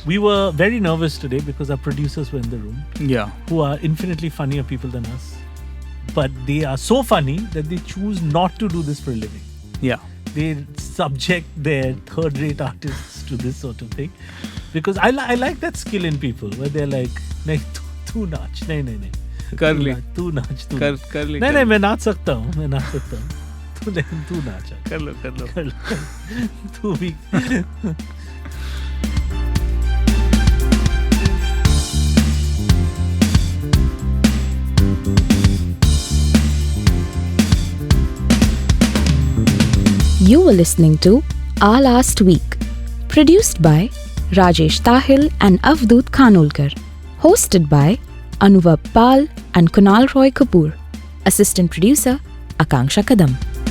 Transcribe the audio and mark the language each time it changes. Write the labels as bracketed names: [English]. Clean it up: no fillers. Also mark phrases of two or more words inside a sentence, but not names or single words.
[English] We were very nervous today because our producers were in the room, Yeah. who are infinitely funnier people than us. But they are so funny that they choose not to do this for a living. Yeah. They subject their third-rate artists to this sort of thing. Because I like that skill in people where they're like, [Hindi] नहीं, तू नाच, नहीं. कर ले. तू नाच तू कर ले. नहीं मैं नाच सकता हूँ तू नाच कर लो. तू भी [English] You were listening to Our Last Week, produced by Rajesh Tahil and Avdut Khanolkar, hosted by Anuvab Pal and Kunaal Roy Kapoor, assistant producer Akanksha Kadam.